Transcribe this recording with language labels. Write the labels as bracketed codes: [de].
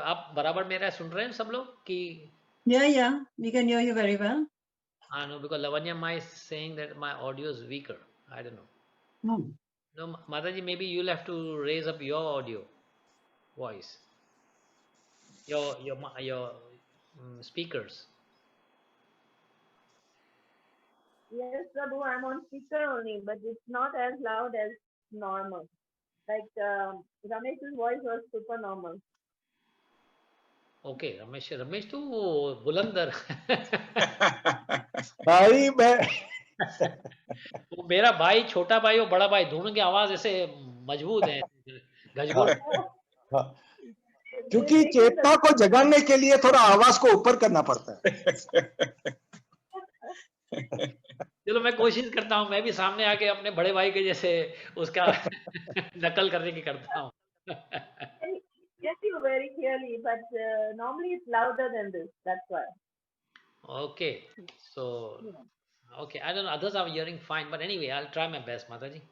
[hi] आप बराबर मेरा सुन रहे हैं सब लोग कि? [en] Yeah, we can hear you very well. हाँ, no, because Lavanya Mai saying that my audio is weaker, I don't know. No. No, Mataji, maybe you'll have to raise up your audio voice, your speakers. Yes, Prabhu, I'm on speaker only, but it's not as loud as normal. Like Ramesh's voice was super normal. [hi] Okay, Ramesh, Ramesh तो वो बुलंदर। भाई मैं वो मेरा भाई, छोटा भाई और बड़ा भाई दोनों की आवाज ऐसे मजबूत है, घजघोट। हाँ, [en] They [hi] क्योंकि [en] take in the [hi] चेतना को जगाने के लिए थोड़ा आवाज को ऊपर करना पड़ता है। चलो, मैं कोशिश करता हूँ, मैं भी सामने आके अपने बड़े भाई के जैसे उसका नकल करने की करता हूँ। [en] I get you very clearly, but normally it's louder than this. That's why. Okay, so okay, I don't know, others are hearing fine, but anyway, I'll try my best, Mataji.